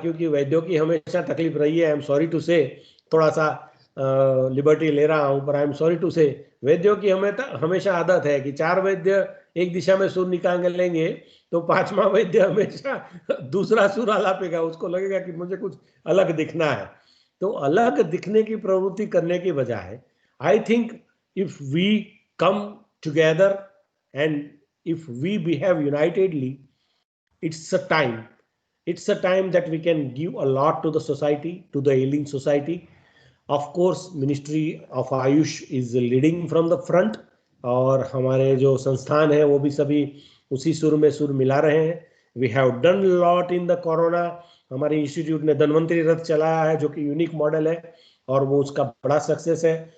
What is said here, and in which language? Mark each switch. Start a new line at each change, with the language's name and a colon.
Hindi: क्योंकि वैद्यों की हमेशा तकलीफ रही है,
English: I am sorry to say,
Hindi: थोड़ा सा लिबर्टी ले रहा हूं, पर आई एम सॉरी टू से, वैद्यों की हमेशा आदत है कि 4 वैद्य एक दिशा में सुर निकाल लेंगे तो 5वां वैद्य हमेशा दूसरा सुर आलापेगा, उसको लगेगा कि मुझे कुछ अलग दिखना है। तो अलग दिखने की प्रवृत्ति करने की बजाय,
English: I think if we come together and if we behave unitedly, it's a time that we can give a lot to the society, to the ailing society. Of course Ministry of Ayush is leading from the front,
Hindi: और हमारे जो संस्थान है वो भी सभी उसी सुर में सुर मिला रहे हैं।
English: We have done lot in the corona.
Hindi: हमारे इंस्टीट्यूट ने धन्वंतरी रथ चलाया है जो कि यूनिक मॉडल है और वो उसका बड़ा सक्सेस है।